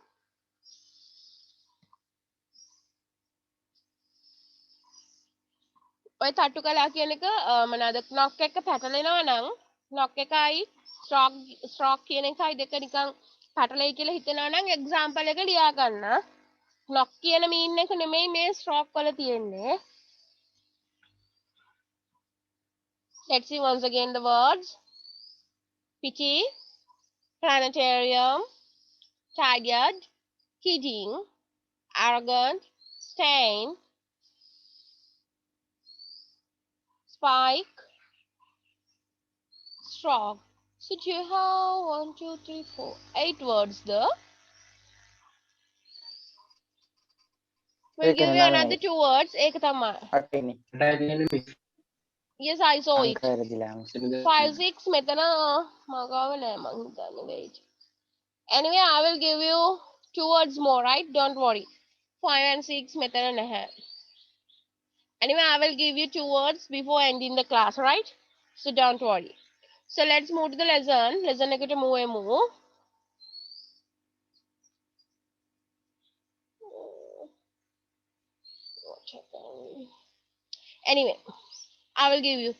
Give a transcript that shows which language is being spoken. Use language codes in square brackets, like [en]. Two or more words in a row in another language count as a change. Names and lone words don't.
[si] ඔය තට්ටු කළා කියන එක මොනවාද knock එක පැටලෙනවා නම් knock එකයි stroke කියන එකයි දෙක නිකන් පැටලෙයි කියලා හිතනවා නම් example එක ලියා ගන්න. knock කියන mean එක නෙමෙයි මේ stroke වල තියෙන්නේ. [en] Let's see once again the words. Pity, planetarium, tired, kidding, arrogant, stain, spike, stroke. So do you have 1, 2, 3, 4, 8 words there? We'll give you another 2 words. [si] ඒක තමයි. [en] Yes, I saw it. [si] 5, 6 මෙතන මගාව නෑ මං හිතන්නේ wait. [en] Anyway, I will give you 2 words more, right? Don't worry. 5 and 6 [si] මෙතන නැහැ. [en] Anyway, I will give you 2 words before ending the class, right? So don't worry. So let's move to the lesson. [si] Lesson එකට move. [en] Anyway, I will give you.